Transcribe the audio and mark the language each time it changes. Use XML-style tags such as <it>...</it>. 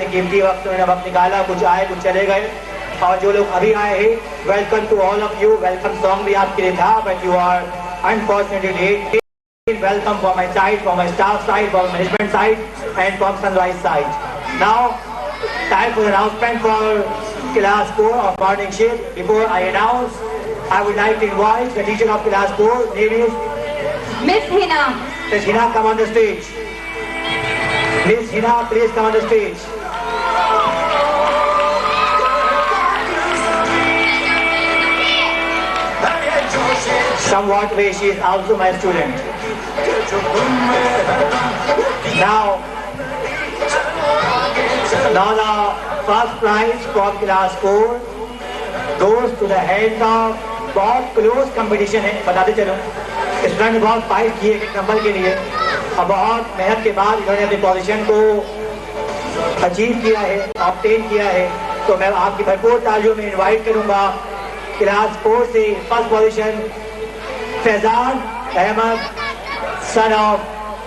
<hi>अपने कीमती वक्त उन्होंने वक्त निकाला, कुछ आए कुछ चले गए, और जो लोग अभी आए हैं</hi> <en>Welcome to all of you. Welcome song</en> <hi>भी आपके लिए था,</hi> <en>But you are unfortunately late. Welcome from my side, from my staff side, from my management side, and from Sunrise side. Now, time for the announcement for class 4 of morning shift. Before I announce, I would like to invite the teacher of class 4, name is Miss Hina. Miss Hina, come on the stage. Miss Hina, please come on the stage. Somewhat way she is also my student. Now the first prize for class 4 goes to the head of</en> <hi>बहुत close competition है, बताते चलो। Student ने बहुत fight की एक number के लिए और बहुत मेहनत के बाद इन्होंने अपनी पोजीशन को अचीव किया है, ऑब्टेन किया है। तो मैं आपकी भरपूर तालियों में इनवाइट करूंगा क्लास 4 से first position Faizan Ahmad son of</hi>